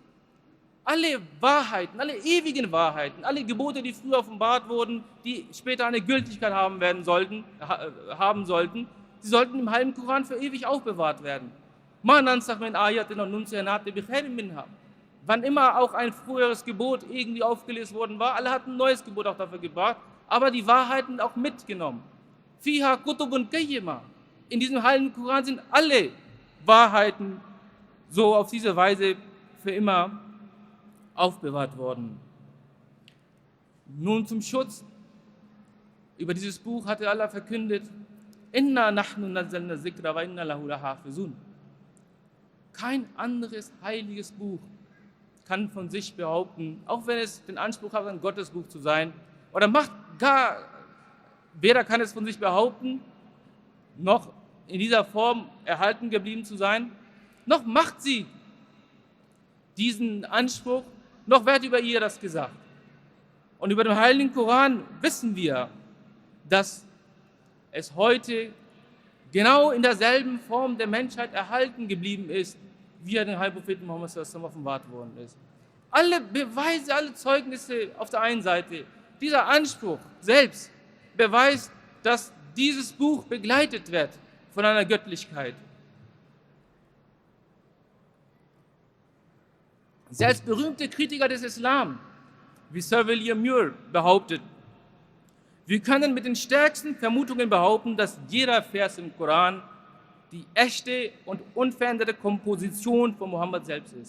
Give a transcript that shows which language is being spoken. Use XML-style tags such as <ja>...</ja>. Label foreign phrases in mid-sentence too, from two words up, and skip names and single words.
<de>Alle Wahrheiten, alle ewigen Wahrheiten, alle Gebote, die früher offenbart wurden, die später eine Gültigkeit haben sollten, sie sollten im heiligen Koran für ewig aufbewahrt werden. Wann immer auch ein früheres Gebot irgendwie aufgelöst worden war, alle hatten ein neues Gebot auch dafür gebracht, aber die Wahrheiten auch mitgenommen.</de> <ar>فيها كتب قيمة.</ar> <de>In diesem heiligen Koran sind alle Wahrheiten so auf diese Weise für immer aufbewahrt worden. Nun zum Schutz. Über dieses Buch hatte Allah verkündet,</de> <ar>إنا نحن نزلنا الذكر وإنا له لحافظون.</ar> <de>Kein anderes heiliges Buch kann von sich behaupten, auch wenn es den Anspruch hat, ein Gottesbuch zu sein, oder weder kann es von sich behaupten, noch in dieser Form erhalten geblieben zu sein, noch macht sie diesen Anspruch, noch wird über ihr das gesagt. Und über den Heiligen Koran wissen wir, dass es heute genau in derselben Form der Menschheit erhalten geblieben ist, wie er den Heiligen Propheten Muhammad</de> <ar>صلى الله عليه وسلم</ar> <de>offenbart worden ist. Alle Beweise, alle Zeugnisse auf der einen Seite, dieser Anspruch selbst beweist, dass dieses Buch begleitet wird von einer Göttlichkeit. Selbst berühmte Kritiker des Islam, wie Sir William Muir, behauptet, wir können mit den stärksten Vermutungen behaupten, dass jeder Vers im Koran die echte und unveränderte Komposition von Mohammed selbst ist.</de>